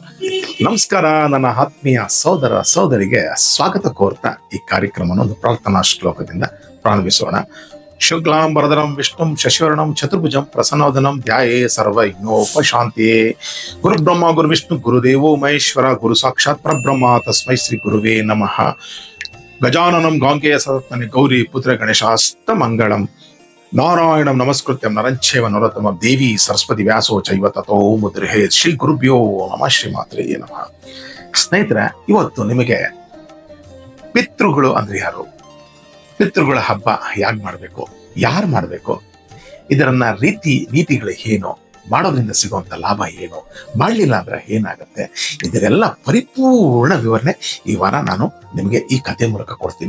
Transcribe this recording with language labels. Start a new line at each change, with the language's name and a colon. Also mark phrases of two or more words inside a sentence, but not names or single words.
Kannada: ನಮಸ್ಕಾರ. ನನ್ನ ಆತ್ಮೀಯ ಸೋದರ ಸೋದರಿಗೆ ಸ್ವಾಗತ ಕೋರ್ತಾ ಈ ಕಾರ್ಯಕ್ರಮವನ್ನು ಒಂದು ಪ್ರಾರ್ಥನಾ ಶ್ಲೋಕದಿಂದ ಪ್ರಾರಂಭಿಸೋಣ.
Sanskrit: ಶುಕ್ಲಾಂಬರಧರಂ ವಿಷ್ಣುಂ ಶಶಿವರ್ಣಂ ಚತುರ್ಭುಜಂ ಪ್ರಸನ್ನವದನಂ ಧ್ಯಾಯೇ ಸರ್ವವಿಘ್ನೋಪಶಾಂತಿಯೇ. ಗುರು ಬ್ರಹ್ಮ ಗುರು ವಿಷ್ಣು ಗುರುದೇವೋ ಮಹೇಶ್ವರ ಗುರು ಸಾಕ್ಷಾತ್ ಪರಬ್ರಹ್ಮ ತಸ್ಮೈ ಶ್ರೀ ಗುರುವೇ ನಮಃ. ಗಜಾನನಂ ಗಾಂಗೆಯ ಸದತ್ಮನೆ ಗೌರಿ ಪುತ್ರ ಗಣೇಶಾಸ್ತ ಮಂಗಳಂ. ನಾರಾಯಣಂ ನಮಸ್ಕೃತ್ಯಂ ನರಂಚೇವ ನರೋತ್ತಮಂ ದೇವಿ ಸರಸ್ವತಿ ವ್ಯಾಸೋ ಚೈವ ತಥೋ ಮುದ್ರಹೇ. ಶ್ರೀ ಗುರುಭ್ಯೋ ನಮಃ. ಶ್ರೀಮಾತ್ರೇ ನಮಃ.
Kannada: ಸ್ನೇಹಿತರೆ, ಇವತ್ತು ನಿಮಗೆ ಪಿತೃಗಳು ಅಂದ್ರೆ ಯಾರು, ಪಿತೃಗಳ ಹಬ್ಬ ಯಾಕೆ ಮಾಡಬೇಕು, ಯಾರು ಮಾಡಬೇಕು, ಇದರನ್ನ ನೀತಿಗಳು ಏನು, ಮಾಡೋದ್ರಿಂದ ಸಿಗುವಂತ ಲಾಭ ಏನು, ಮಾಡಲಿಲ್ಲ ಅಂದ್ರೆ ಏನಾಗುತ್ತೆ, ಇದರೆಲ್ಲ ಪರಿಪೂರ್ಣ ವಿವರಣೆ ಈ ವಾರ ನಾನು ನಿಮಗೆ ಈ ಕಥೆ ಮೂಲಕ ಕೊಡ್ತೀನಿ.